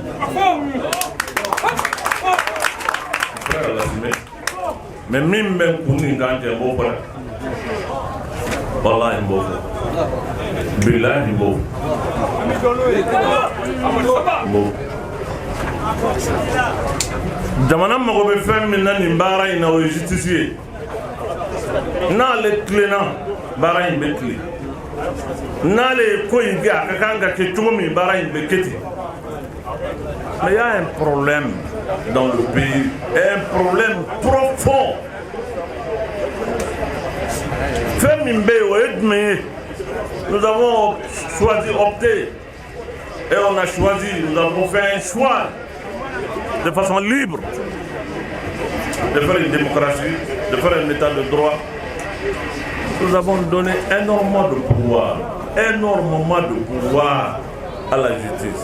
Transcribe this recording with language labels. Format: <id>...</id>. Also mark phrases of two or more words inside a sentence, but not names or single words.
<fr>Je suis prêt à l'assumer. Mais même pour nous, quand il y a un beau frère, voilà un beau frère. Bila un beau. Beau.</fr> <bm>Jamana mago be fɛn min na nin baara in na o ye justice ye. N'ale tilenna baara in bɛ tilen. N'ale ye ko in kɛ a ka kan ka kɛ cogo min baara in bɛ kɛ ten.</bm> <fr>Mais il y a un problème dans le pays, un problème profond.</fr> <bm>Fɛn min bɛ yen o ye jumɛn ye?</bm> <fr>Nous avons choisi, opté, et on a choisi, nous avons fait un choix de façon libre de faire une démocratie, de faire un état de droit. Nous avons donné énormément de pouvoir à la justice.</fr>